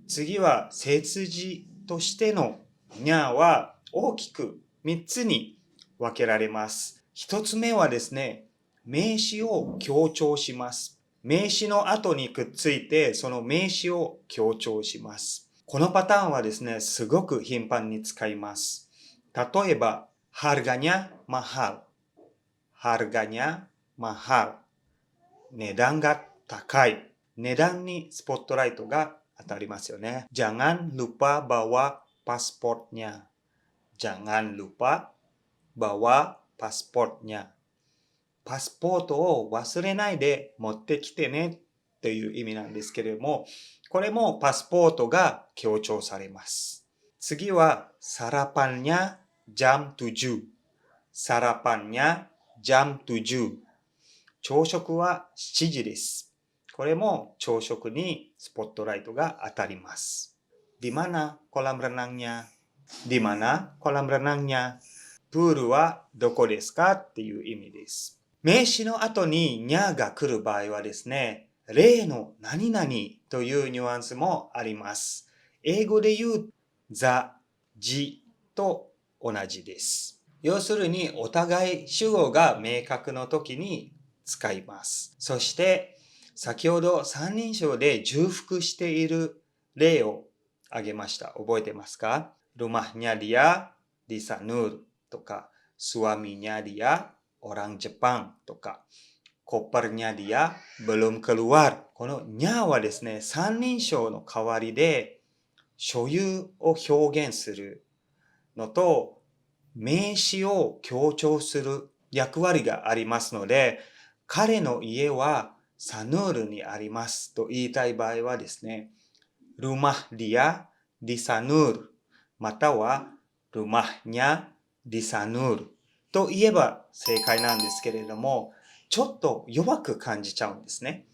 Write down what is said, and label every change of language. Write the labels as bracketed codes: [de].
[ja] 次は接字としてのにゃは大きく3つに分けられます。 1つ目はですね、名詞を強調します。名詞の後にくっついてその名詞を強調します。このパターンはですね、すごく頻繁に使います。 [id] 例えば、harganya mahal。harganya mahal。 [ja] 値段が高い。値段にスポットライトが当たりますよね。 [id] Jangan lupa bawa pasportnya。 Jangan lupa bawa pasportnya。 [ja] パスポートを忘れないで持ってきてねという意味なんですけれども、これもパスポートが強調されます。次は、 [id] sarapannya jam 7。 sarapannya jam 7。 [ja] 朝食は7時です。これも朝食にスポットライトが当たります。 [id] Di mana kolam renangnya？ Di mana kolam renangnya？ [ja] プールはどこですかっていう意味です。名詞の後ににゃが来る場合はですね、例の何々というニュアンスもあります。英語で言う the、the と同じです。要するにお互い主語が明確の時に使います。そして、先ほど三人称で重複している例を挙げました。覚えてますか？ [id] Rumahnya dia di Sanur [ja] とか、 [id] suaminya dia orang Jepang とか、kopernya dia belum keluar。 [ja] このにゃはですね、三人称の代わりで所有を表現するのと、名詞を強調する役割がありますので、彼の家はサヌールにありますと言いたい場合はですね、 [id] rumah dia di Sanur [ja] または [id] rumahnya di Sanur [ja] と言えば正解なんですけれども、ちょっと弱く感じちゃうんですね。